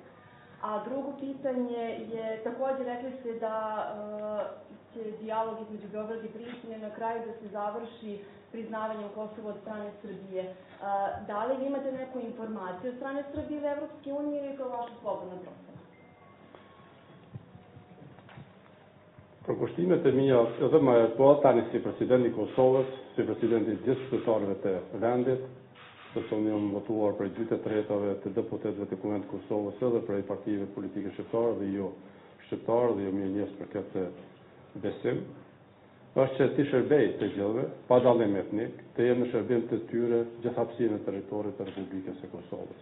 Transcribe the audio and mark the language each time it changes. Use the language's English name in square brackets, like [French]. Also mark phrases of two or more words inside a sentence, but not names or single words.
[Serbian] A drugo pitanje je, takođe rekli ste da će dijalog između Beograda i Prištine na kraju da se završi priznavanjem Kosova od strane Srbije. Da li vi imate neku informaciju od strane Srbije ili Evropske unije ili je to vaša slobodna procena? [Albanian] Përkushtimet e mia edhe më aktual tani si presidenti i Kosovës, si presidenti i gjithë qytetarëve të vendit, sepse unë jam votuar për 2/3 të deputetëve të Kuvendit të Kosovës edhe për partive politike shqiptare dhe jo shqiptare dhe jo më njës për këtë besim, është që ti shërbej të gjithëve, pa dallim etnik, të jenë në shërbim të tyre gjithë hapësirën e territorit të Republikës së Kosovës.